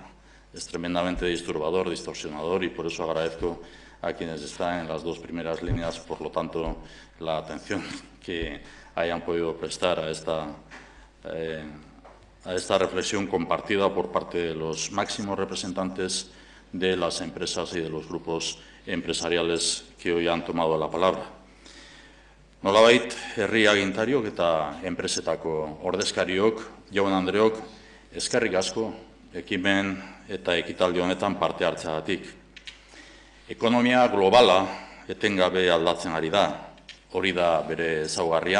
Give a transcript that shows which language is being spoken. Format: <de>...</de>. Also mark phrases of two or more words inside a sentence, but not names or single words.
<es>Es tremendamente disturbador, distorsionador, y por eso agradezco a quienes están en las dos primeras líneas, por lo tanto, la atención que hayan podido prestar a esta reflexión compartida por parte de los máximos representantes de las empresas y de los grupos empresariales que hoy han tomado la palabra.</es> <eu>Nolabait, herri agintariok eta enpresetako ordezkariok, jaun andreok, eskerrik asko ekimen eta ekitaldi honetan parte hartzeagatik. Ekonomia globala etengabe aldatzen ari da, hori da bere ezaugarria.</eu>